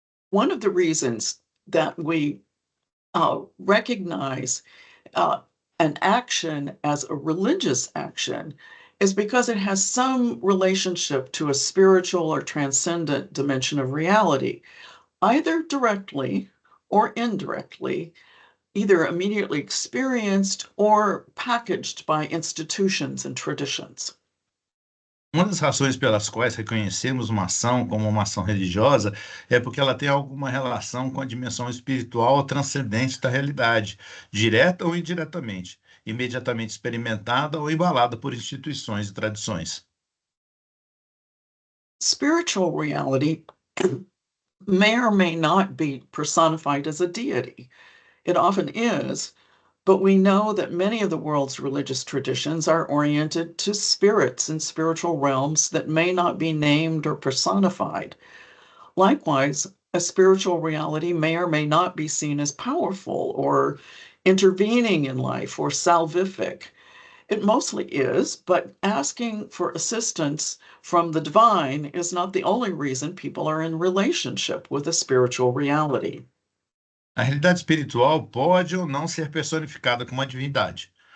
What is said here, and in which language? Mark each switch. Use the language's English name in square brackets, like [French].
[English] One of the reasons that we recognize an action as a religious action is because it has some relationship to a spiritual or transcendent dimension of reality, either directly or indirectly, either immediately experienced or packaged by institutions and traditions. [Portuguese] Uma das razões pelas quais reconhecemos uma ação como uma ação religiosa é porque ela tem alguma relação com a dimensão espiritual ou transcendente da realidade, direta ou indiretamente, imediatamente experimentada ou embalada por instituições e tradições. [English] Spiritual reality may or may not be personified as a deity. It often is, but we know that many of the world's religious traditions are oriented to spirits and spiritual realms that may not be named or personified. Likewise, a spiritual reality may or may not be seen as powerful or intervening in life or salvific. It mostly is, but asking for assistance from the divine is not the only reason people are in relationship with a spiritual reality. [Portuguese] A realidade espiritual pode ou não ser personificada como uma divindade.